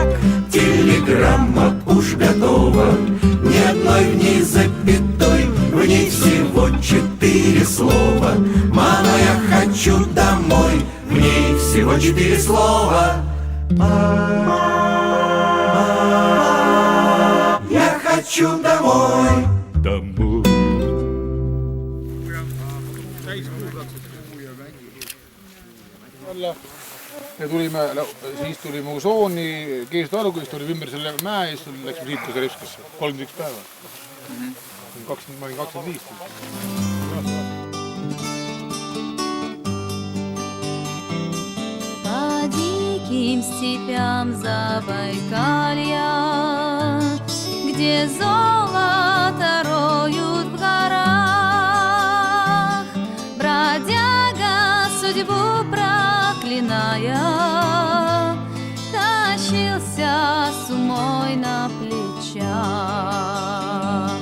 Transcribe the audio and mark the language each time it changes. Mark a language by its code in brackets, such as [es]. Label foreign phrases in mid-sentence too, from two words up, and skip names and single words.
[ru] Телеграмма уж готова, ни одной в ней запятой, в ней всего 4 слова. Мама, я хочу домой, в ней всего всего 4 слова. Я хочу домой. Домой. [et] ja tulime, siis tulime Usooni, Keestu-Alukõist olime ümber selle mäe ja siis läksime siit Kozerevskasse 31 päeva. Ma olin 25. [ru] По диким степям Забайкалья, где золото роют в горах, бродяга судьбу проклиная, тащился с умой на плечах.